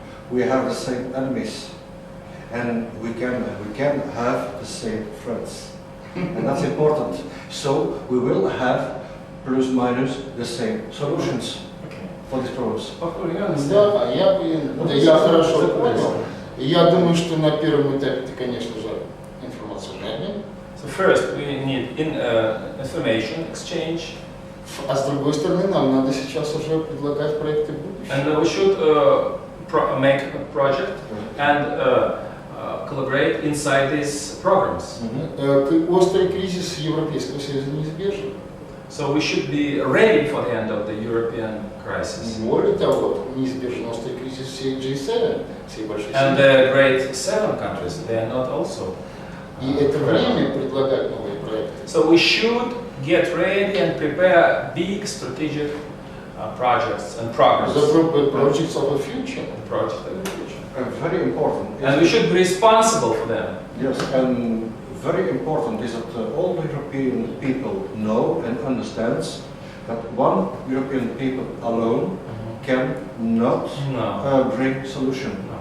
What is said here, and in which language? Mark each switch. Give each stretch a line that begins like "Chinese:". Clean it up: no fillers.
English: We have the same enemies, and we can have the same friends, and that's important. So we will have plus minus the same solutions for these problems.
Russian: Да, я хорошо понял. Я думаю, что на первом этапе это, конечно же, информационный обмен.
English: So first we need information exchange.
Russian: А с другой стороны, нам надо сейчас уже предлагать проекты будущего.
English: And we should make a project and collaborate inside these programs.
Russian: Острый кризис Европейского Союза неизбежен.
English: So we should be ready for the end of the European crisis.
Russian: Более того, неизбежен острый кризис всей G7, всей большой семьи.
English: And the great 7 countries, they are not also.
Russian: И это время предлагать новые проекты.
English: So we should get ready and prepare big strategic projects and programs. The projects of the future. Projects of the future. Very important. And we should be responsible for them. Yes, and very important is that all the European people know and understands that one European people alone cannot bring solution.